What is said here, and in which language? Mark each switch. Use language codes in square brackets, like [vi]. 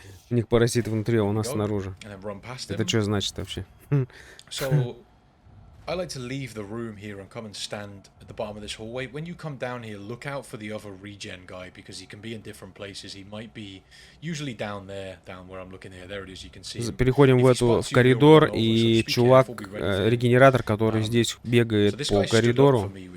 [ru] У них паразиты внутри, а у нас снаружи. Это что значит вообще? [en] I like to leave the room here and come and stand at the bottom of this hallway. When you come down here, look out for the other regen guy because he can be in different places. He might be usually down there, down where I'm looking here. There it is, you can see him. [ru] Переходим в коридор, и чувак, регенератор, который здесь бегает по коридору.